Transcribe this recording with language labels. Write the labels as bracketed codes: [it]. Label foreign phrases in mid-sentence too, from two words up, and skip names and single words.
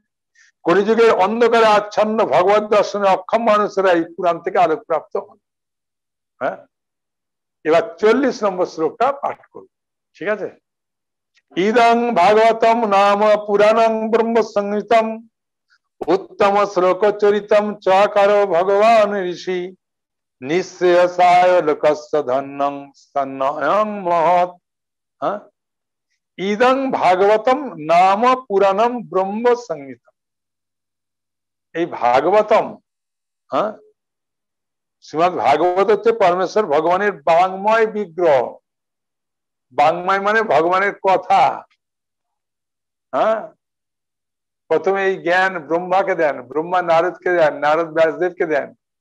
[bn] কলিযুগের অন্ধকারে আচ্ছন্ন ভগবত দর্শনে অক্ষম মানুষেরা এই পুরাণ থেকে আলোক প্রাপ্ত হন। হ্যাঁ, এবার 40 নম্বর শ্লোকটা পাঠ করুন, ঠিক আছে। [sa] ইদং ভাগবতম নাম পুরাণং ব্রহ্ম সংহিতম উত্তম শ্লোক চরিতম চকার ভগবান ঋষি निःश्रेयसाय लोकस्य धन्यं सन्नयं महत्। इदं भागवतम नाम पुराणम ब्रह्म संहिता। [bn] এই ভাগবতম, শ্রীমদ ভাগবত হচ্ছে পরমেশ্বর ভগবানের বাংময় বিগ্রহ। বাংময় মানে ভগবানের কথা। প্রথমে এই জ্ঞান ব্রহ্মাকে দেন, ব্রহ্মা নারদকে দেন, নারদ ব্যাসদেবকে দেন।